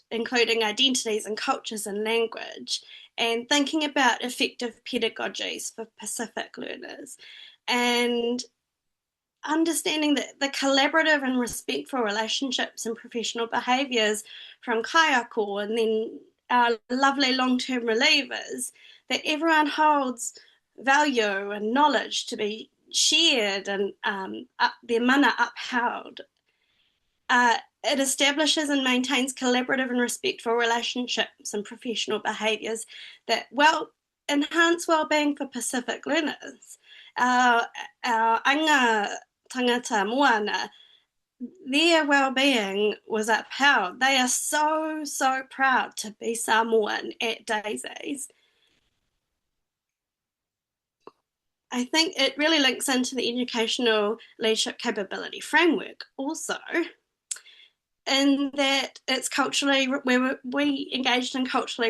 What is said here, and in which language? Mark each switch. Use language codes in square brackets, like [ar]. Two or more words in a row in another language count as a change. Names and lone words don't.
[en] including identities and cultures and language, and thinking about effective pedagogies for Pacific learners, and understanding that the collaborative and respectful relationships and professional behaviours from kaiako, and then our lovely long-term relievers, that everyone holds value and knowledge to be shared and their mana upheld. It establishes and maintains collaborative and respectful relationships and professional behaviours that enhance well-being for Pacific learners. [mi] Our anga tangata moana, [en] their well-being was upheld. They are so, so proud to be Samoan at Daisy's. I think it really links into the Educational Leadership Capability Framework also, in that it's culturally, where we engaged in culturally